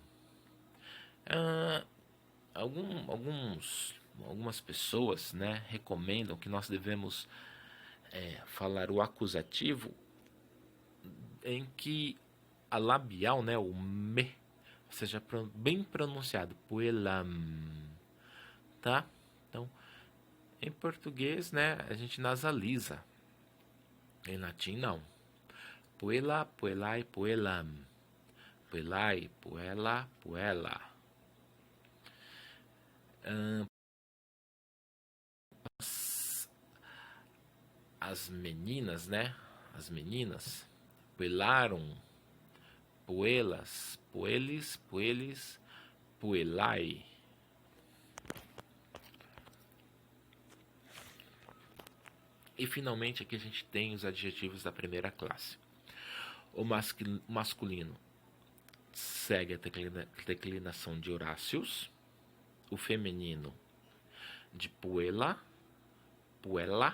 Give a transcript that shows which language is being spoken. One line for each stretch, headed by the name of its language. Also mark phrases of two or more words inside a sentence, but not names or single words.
Portuguese: Algumas pessoas, né, recomendam que nós devemos falar o acusativo em que a labial, né, o me, seja bem pronunciado, puelam, tá? Então, em português, né, a gente nasaliza. Em latim, não.
Latin: Puela, puelai, puelam. Puelai, puela, puela.
Portuguese: As meninas, né? As meninas
Latin: puelaram, puelas, puelis, puelis, puelai.
Portuguese: E finalmente aqui a gente tem os adjetivos da primeira classe. O masculino segue a declinação de Horácios. O feminino de
Latin: puela, puela.